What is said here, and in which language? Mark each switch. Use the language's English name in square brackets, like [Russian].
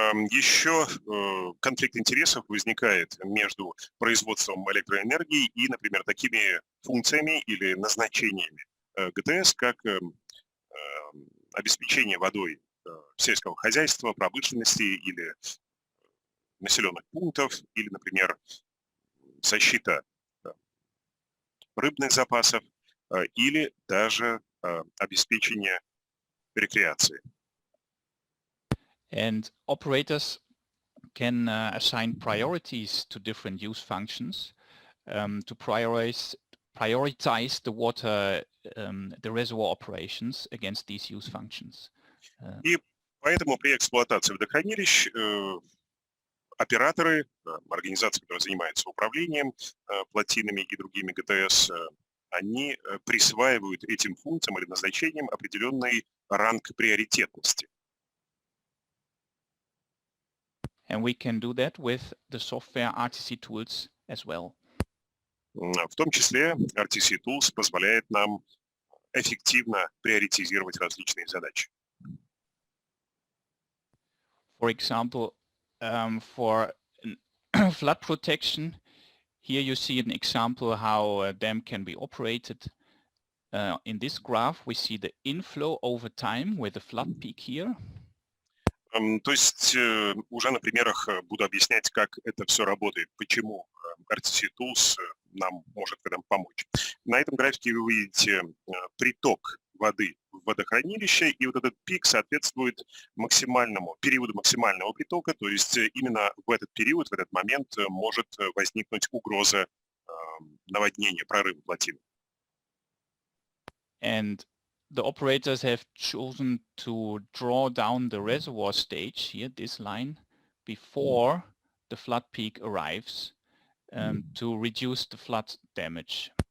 [Russian] Еще конфликт интересов возникает между производством электроэнергии и, например, такими функциями или назначениями ГТС, как обеспечение водой сельского хозяйства, промышленности или населенных пунктов, или, например, защита рыбных запасов, или даже обеспечение рекреации. [English] And operators can assign priorities to different use functions to prioritize the water, the reservoir operations against these use functions. [Russian] И поэтому при эксплуатации водохранилищ операторы, организации, которые занимаются управлением плотинами и другими ГТС, они присваивают этим функциям или назначениям определенный ранг приоритетности. [English] And we can do that with the software RTC tools as well. [Russian] В том числе RTC Tools позволяет нам эффективно приоритизировать различные задачи. [English] For example, for flood protection, here you see an example how a dam can be operated. In this graph, we see the inflow over time with the flood peak here. [Russian] То есть уже на примерах буду объяснять, как это все работает, почему RTC Tools нам может в этом помочь. На этом графике вы видите приток воды в водохранилище, и вот этот пик соответствует периоду максимального притока, то есть именно в этот период, в этот момент может возникнуть угроза наводнения, прорыва плотины. [English] And the operators have chosen to draw down the reservoir stage here, this line, before the flood peak arrives to reduce the flood damage.